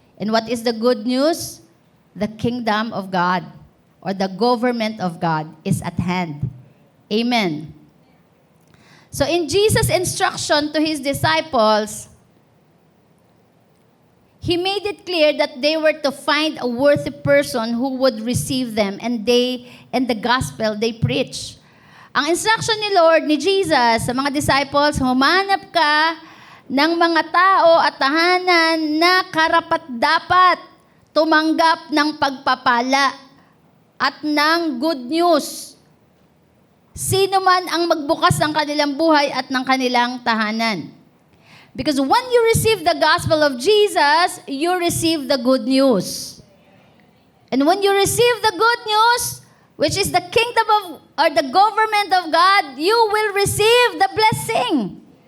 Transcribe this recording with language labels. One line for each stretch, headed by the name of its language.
English: And what is the good news? The kingdom of God or the government of God is at hand. Amen. So in Jesus' instruction to His disciples, He made it clear that they were to find a worthy person who would receive them and the gospel they preach.
Filipino: Ang instruction ni Lord, ni Jesus, sa mga disciples, humanap ka ng mga tao at tahanan na karapat-dapat tumanggap ng pagpapala at ng good news. Sino man ang magbukas ng kanilang buhay at ng kanilang tahanan.
English: Because when you receive the gospel of Jesus, you receive the good news. And when you receive the good news, which is the kingdom of, or the government of God, you will receive the blessing.